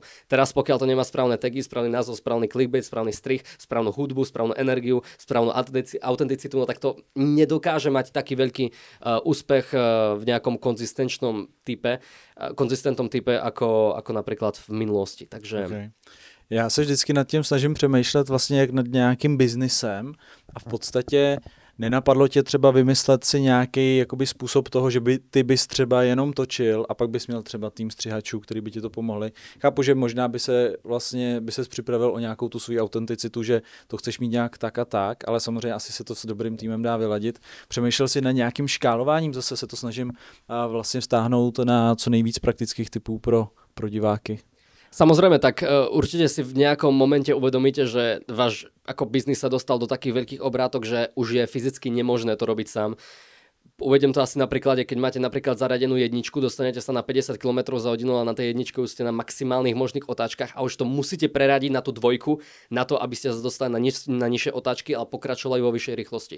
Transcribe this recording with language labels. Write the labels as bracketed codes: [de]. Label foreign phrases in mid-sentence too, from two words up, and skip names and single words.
[sk] Teraz pokiaľ to nemá správne tagy, správny názov, správny clickbait, správny strih, správnu hudbu, správnu energiu, správnu autenticitu, no tak to nedokáže mať taký veľký úspech v nejakom konzistentnom type ako napríklad v minulosti. Takže okay. [cs] Já se vždycky nad tím snažím přemýšlet vlastně jak nad nějakým biznisem a v podstatě nenapadlo tě třeba vymyslet si nějaký jakoby způsob toho, že ty bys třeba jenom točil a pak bys měl třeba tým střihačů, který by ti to pomohli. Chápu, že možná by ses připravil o nějakou tu svou autenticitu, že to chceš mít nějak tak a tak, ale samozřejmě asi se to s dobrým týmem dá vyladit. Přemýšlel si na nějakým škálováním, zase se to snažím vlastně vztáhnout na co nejvíc praktických typů pro diváky. [sk] Samozrejme, tak určite si v nejakom momente uvedomíte, že váš ako biznis sa dostal do takých veľkých obrátok, že už je fyzicky nemožné to robiť sám. Uvediem to asi na príklade, keď máte napríklad zaradenú jedničku, dostanete sa na 50 km za hodinu a na tej jedničke už ste na maximálnych možných otáčkach a už to musíte preradiť na tú dvojku, na to, aby ste sa dostali na nižšie otáčky, ale pokračovali vo vyššej rýchlosti.